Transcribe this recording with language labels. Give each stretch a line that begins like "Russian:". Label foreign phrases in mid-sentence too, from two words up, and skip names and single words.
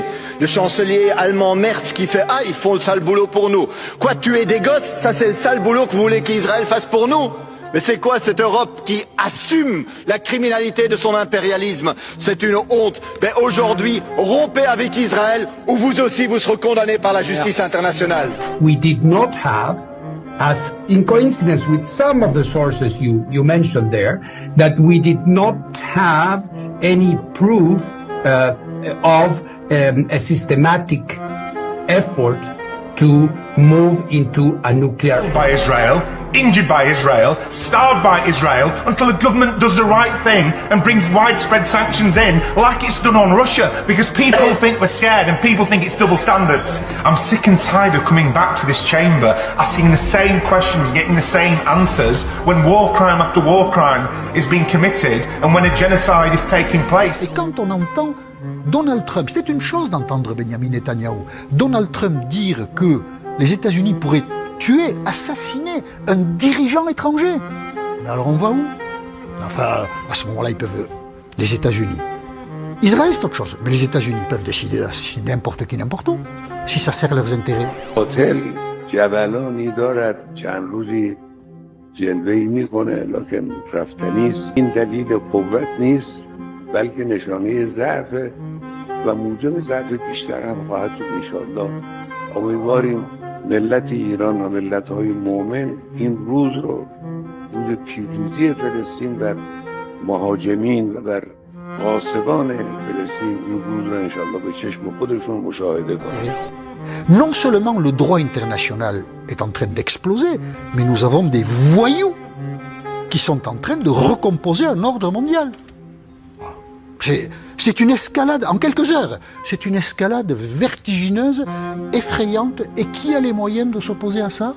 French: Le chancelier allemand Merz qui fait « Ah, ils font le sale boulot pour nous ». Quoi, tuer des gosses, ça c'est le sale boulot que vous voulez qu'Israël fasse pour nous ? Mais c'est quoi cette Europe qui assume la criminalité de son impérialisme? C'est une honte. Mais aujourd'hui, rompez avec Israël ou vous aussi vous serez condamnés par la justice internationale.
English: We did not have, as in coincidence with some of the sources you mentioned there, that we did not have any proof of a systematic effort to move into a nuclear... By Israel, injured by Israel, starved by Israel, until the government does the right thing and brings widespread sanctions in, like it's done on Russia, because people think we're scared and people think it's double standards. I'm sick and tired of coming back to this chamber, asking the same questions, getting the same answers, when war crime after war crime is being committed and when a genocide is taking place.
French: Et quand on entend Donald Trump, c'est une chose d'entendre Benjamin Netanyahou, Donald Trump dire que les États-Unis pourraient tuer, assassiner un dirigeant étranger. Mais alors on va où? Enfin, à ce moment-là, ils peuvent... Les États-Unis. Israël, c'est autre chose, mais les États-Unis peuvent décider d'assassiner n'importe qui, n'importe où, si ça sert leurs intérêts.
Persian: هتل جبلانی دارد چند روزی جلوه‌ای میکنه لکن رفتنی است. این دلیل قوت نیست بلکه نشانه ضعف و موجب ضعف بیشتر هم خواهد بود انشاءالله. امیدواریم ملت ایران و ملت‌های مؤمن این روز رو روز پیروزی فلسطین بر مهاجمین و بر غاصبان فلسطین این روز رو انشاءالله به چشم خودشون مشاهده کنند.
French: Non seulement le droit international est en train d'exploser, mais nous avons des voyous qui sont en train de recomposer un ordre mondial. C'est une escalade, en quelques heures, c'est une escalade vertigineuse, effrayante, et qui a les moyens de s'opposer à ça?